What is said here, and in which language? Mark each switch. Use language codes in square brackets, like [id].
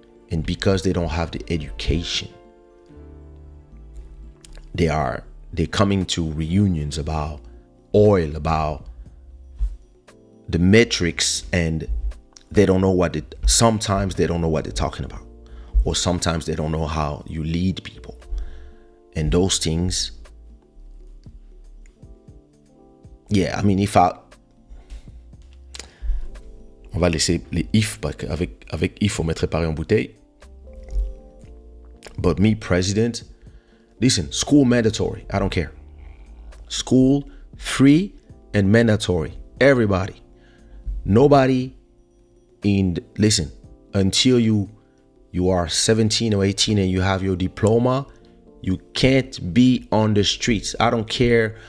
[en] And because they don't have the education, they're coming to reunions about oil, about the metrics, and they don't know sometimes they don't know what they're talking about, or sometimes they don't know how you lead people. And those things, yeah, I mean, [fr] on va laisser les if, parce qu'avec if, on mettrait pareil en bouteille. [en] But me, president, listen, school mandatory. I don't care. School free and mandatory. Everybody. Nobody listen, until you are 17 or 18 and you have your diploma, you can't be on the streets. I don't care.